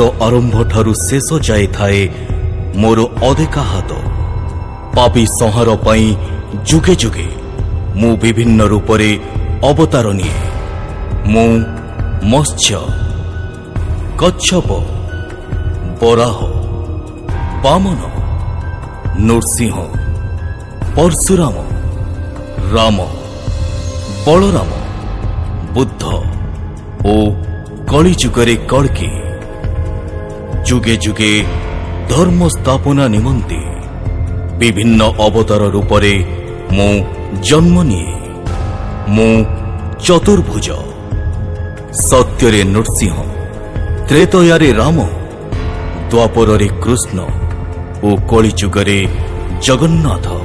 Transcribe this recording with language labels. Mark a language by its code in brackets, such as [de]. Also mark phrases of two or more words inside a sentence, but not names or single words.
[or] ଆରମ୍ଭ ଠାରୁ ଶେଷ ଯାଏ ଥାଏ ମୋର ଅଦେଖା ହାତ ପାପୀ ସଂହାର ପାଇଁ ଯୁଗେ ଯୁଗେ ମୁ ବିଭିନ୍ନ ରୂପରେ ଅବତାର ନିଏ ମୁ ମତ୍ସ୍ୟ କଚ୍ଛପ ବରାହ ବାମନ ନୃସିଂହ ପରଶୁରାମ ରାମ ବଳରାମ ବୁଦ୍ଧ ଓ କଳି ଯୁଗରେ କଳ୍କି ଯୁଗେ ଯୁଗେ ଧର୍ମ ସ୍ଥାପନା ନିମନ୍ତେ ବିଭିନ୍ନ ଅବତାର ରୂପରେ ମୁ ଜନ୍ମ ନିଏ ମୁ ଚତୁର୍ଭୁଜ ସତ୍ୟରେ ନୃସିଂହ ତ୍ରେତୟାରେ ରାମ ଦ୍ୱାପରେ କୃଷ୍ଣ ଓ କଳି ଯୁଗରେ ଜଗନ୍ନାଥ